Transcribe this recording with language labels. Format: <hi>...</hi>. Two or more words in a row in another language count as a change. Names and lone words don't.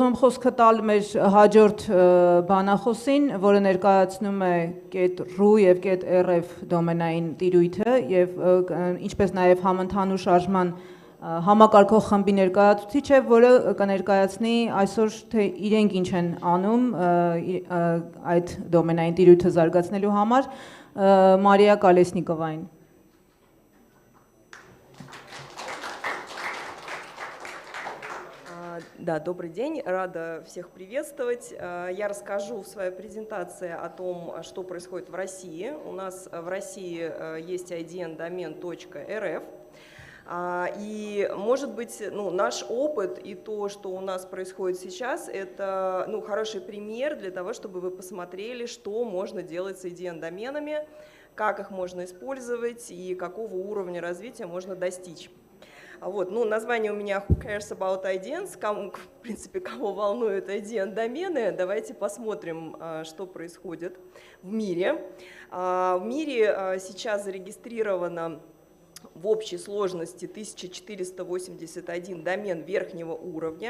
<hy>եմ խոսքը տալ մեր հաջորդ բանախոսին, որը ներկայացնում է .ru եւ .rf դոմենային տիրույթը եւ ինչպես նաեւ համընդհանուր շարժման համակարգող խմբի ներկայացուցիչ է, որը կներկայացնի այսօր թե իրենք ինչ են անում այդ դոմենային տիրույթը զարգացնելու համար, Մարիա Կալեսնիկովային։</hy> <ru>Да, добрый день, рада всех приветствовать. Я расскажу в своей презентации о том, что происходит в России. У нас в России есть idn-домен.rf. И, может быть, наш опыт и то, что у нас происходит сейчас, это хороший пример для того, чтобы вы посмотрели, что можно делать с IDN-доменами, как их можно использовать и какого уровня развития можно достичь. Вот, название у меня</ru> <en>Who cares about IDNs?</en> <ru>В принципе, кого волнуют IDN-домены? Давайте посмотрим, что происходит в мире. В мире сейчас зарегистрировано в общей сложности 1481 домен верхнего уровня.</ru>